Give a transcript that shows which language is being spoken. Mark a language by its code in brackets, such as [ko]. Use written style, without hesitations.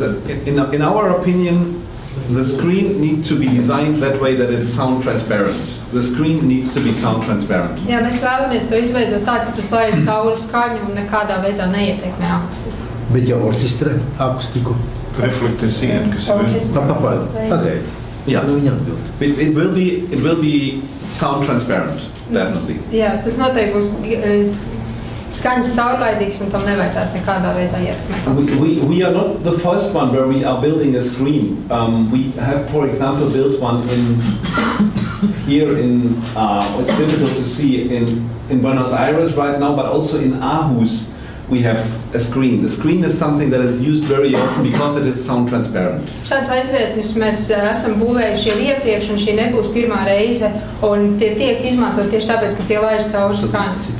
[en] In our opinion, the screen needs to be designed that way that it's sound transparent. The screen needs to be sound transparent. [lv] Jā, mēs vēlamies to izveidot tā, ka tas laiž cauri skaņu un nekādā veidā neietekmē akustiku. Bet jau orķestra akustiku. Reflektē siena, kas Pagaid. [en] Yeah. [lv] Viņa atbild. [en] It will be sound transparent, definitely. [lv] Jā, tas noteikti būs skaņas caurlaidīgs un tam nevajadzētu nekādā veidā ietekmēt. [en] We are not the first one where we are building a screen. We have, for example, built one here in, it's difficult to see in Buenos Aires right now, but also in Aarhus we have a screen. The screen is something that is used very often because it is sound transparent. [lv] Šāds aizvietnis mēs esam būvējuši jau iepriekš, un šī nebūs pirmā reize, un tie tiek izmantot tieši tāpēc, ka tie laiž cauri skaņu.